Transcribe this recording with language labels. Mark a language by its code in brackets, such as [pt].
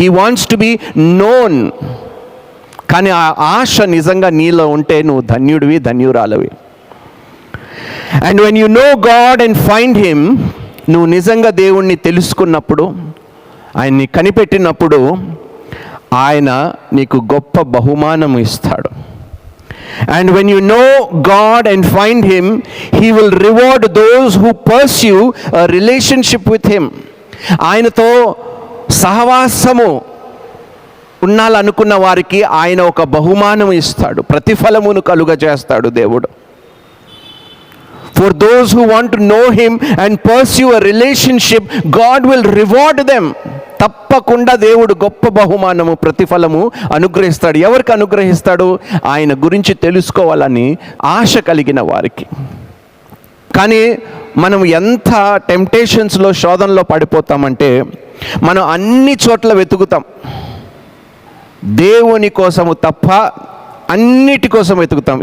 [en] He wants to be known. [te] కానీ ఆ ఆశ నిజంగా నీలో ఉంటే నువ్వు ధన్యుడివి, ధన్యురాలవి. [en] and when you know God and find him, [te] నువ్వు నిజంగా దేవుణ్ణి తెలుసుకున్నప్పుడు, ఆయన్ని కనిపెట్టినప్పుడు ఆయన నీకు గొప్ప బహుమానం ఇస్తాడు. [en] And when you know God and find him, he will reward those who pursue a relationship with him. [te] ఆయనతో సహవాసము ఉండాలనుకున్న వారికి ఆయన ఒక బహుమానం ఇస్తాడు, ప్రతిఫలమును కలుగజేస్తాడు దేవుడు. [en] For those who want to know him and pursue a relationship, God will reward them. [te] తప్పకుండా దేవుడు గొప్ప బహుమానము, ప్రతిఫలము అనుగ్రహిస్తాడు. ఎవరికి అనుగ్రహిస్తాడు? ఆయన గురించి తెలుసుకోవాలని ఆశ కలిగిన వారికి. కానీ మనం ఎంత టెంప్టేషన్స్లో, శోధనలో పడిపోతామంటే, మనం అన్ని చోట్ల వెతుకుతాం, దేవుని కోసము తప్ప అన్నిటి కోసం వెతుకుతాం.